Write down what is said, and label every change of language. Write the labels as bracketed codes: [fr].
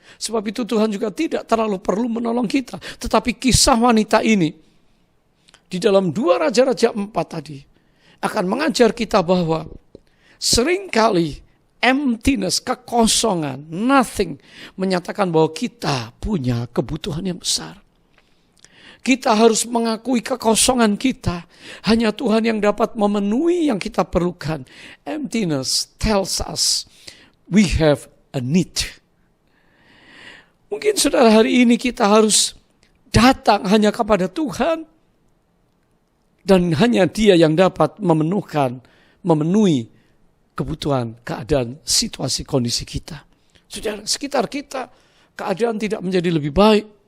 [id] Sebab itu Tuhan juga tidak terlalu perlu menolong kita. Tetapi kisah wanita ini di dalam 2 Raja-Raja 4 tadi akan mengajar kita bahwa seringkali emptiness, kekosongan, nothing menyatakan bahwa kita punya kebutuhan yang besar. Kita harus mengakui kekosongan kita. Hanya Tuhan yang dapat memenuhi yang kita perlukan. [en] Emptiness tells us we have a need. [id] Mungkin saudara hari ini kita harus datang hanya kepada Tuhan. Dan hanya Dia yang dapat memenuhi kebutuhan, keadaan, situasi, kondisi kita. Saudara, sekitar kita keadaan tidak menjadi lebih baik.